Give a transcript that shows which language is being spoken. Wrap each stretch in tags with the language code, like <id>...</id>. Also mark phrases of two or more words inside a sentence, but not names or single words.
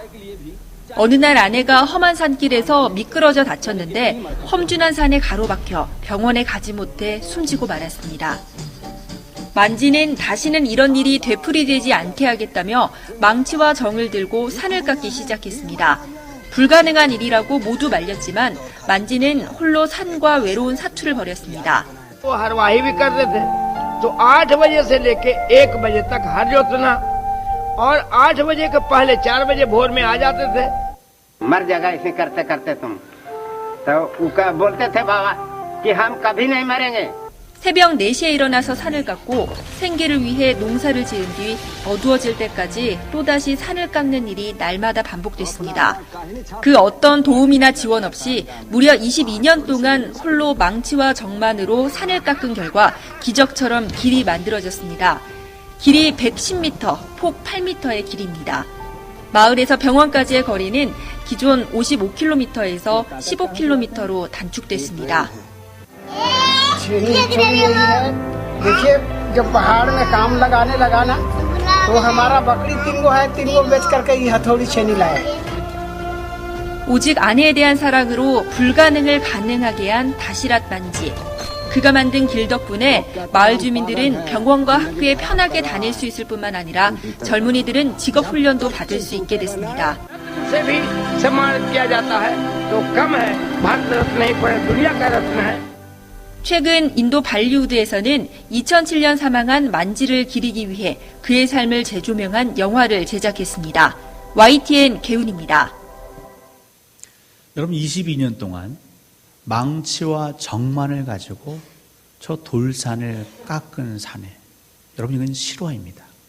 <ko>어느 날 아내가 험한 산길에서 미끄러져 다쳤는데 험준한 산에 가로막혀 병원에 가지 못해 숨지고 말았습니다. 만지는 다시는 이런 일이 되풀이되지 않게 하겠다며 망치와 정을 들고 산을 깎기 시작했습니다. 불가능한 일이라고 모두 말렸지만 만지는 홀로 산과 외로운 사투를 벌였습니다.</ko> <hi>वो हरवाही भी करते थे तो 8 बजे से लेके 1 बजे तक हर जोतना और 8 बजे के पहले 4 बजे भोर में आ जाते थे। मर जाएगा ऐसे करते करते तुम तो बोलते थे बाबा कि हम कभी नहीं मरेंगे।</hi> <ko>새벽 4시에 일어나서 산을 깎고 생계를 위해 농사를 지은 뒤 어두워질 때까지 또다시 산을 깎는 일이 날마다 반복됐습니다. 그 어떤 도움이나 지원 없이 무려 22년 동안 홀로 망치와 정만으로 산을 깎은 결과 기적처럼 길이 만들어졌습니다. 길이 110m, 폭 8m의 길입니다. 마을에서 병원까지의 거리는 기존 55km에서 15km로 단축됐습니다.</ko> <hi>देखिए जब पहाड़ में काम लगाने लगा ना तो हमारा बकरी 3 है 3 बेच करके ये हथौड़ी छेनी लाया।</hi> <ko>오직 아내에 대한 사랑으로 불가능을 가능하게 한 다시랏 만지. 그가 만든 길 덕분에 마을 주민들은 병원과 학교에 편하게 다닐 수 있을 뿐만 아니라 젊은이들은 직업 훈련도 받을 수 있게 됐습니다.</ko> <hi>से भी सम्मानित किया जाता है तो कम है, भारत रत्न नहीं पूरी दुनिया का रत्न है।</hi> <ko>최근 인도 발리우드에서는 2007년 사망한 만지를 기리기 위해 그의 삶을 재조명한 영화를 제작했습니다. YTN 개운입니다. 여러분 22년 동안 망치와 정만을 가지고 저 돌산을 깎은 사내, 여러분 이건 실화입니다.</ko>